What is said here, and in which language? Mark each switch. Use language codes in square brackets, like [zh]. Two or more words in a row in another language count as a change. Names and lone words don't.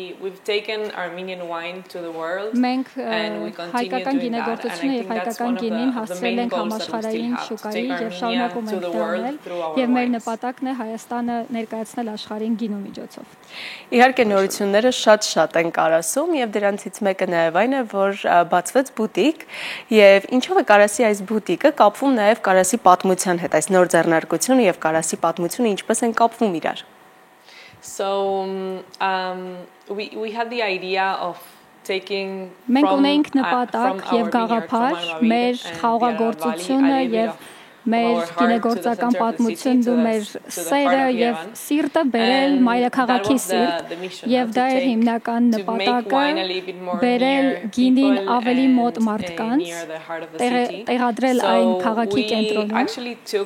[hy] Մենք հայկական գինեգործությունը եւ հայկական գինին հասցրել ենք համաշխարհային շուկայի եւ շարունակում ենք դա անել եւ մեր նպատակն է Հայաստանը ներկայացնել աշխարհին գինու միջոցով։ Իհարկե նորությունները շատ են Կարասում եւ դրանցից մեկը նաեւ այն է, որ բացվեց բուտիկ եւ ինչով է Կարասի այս բուտիկը կապվում նաեւ Կարասի պատմության հետ, այս նոր ձեռնարկությունը եւ Կարասի պատմությունը ինչպես են կապվում իրար։ [en] So we had the idea of taking [hy] Մենք ունեինք նպատակ եւ գաղափար մեր խաղաղագործությունը եւ մեր գինեգործական պատմությունն ու մեր սերը եւ սիրտը բերել մայրաքաղաքի սիրտ եւ դա էր հիմնական նպատակը բերել գինին ավելի մոտ մարդկանց տեղադրել այն քաղաքի կենտրոնում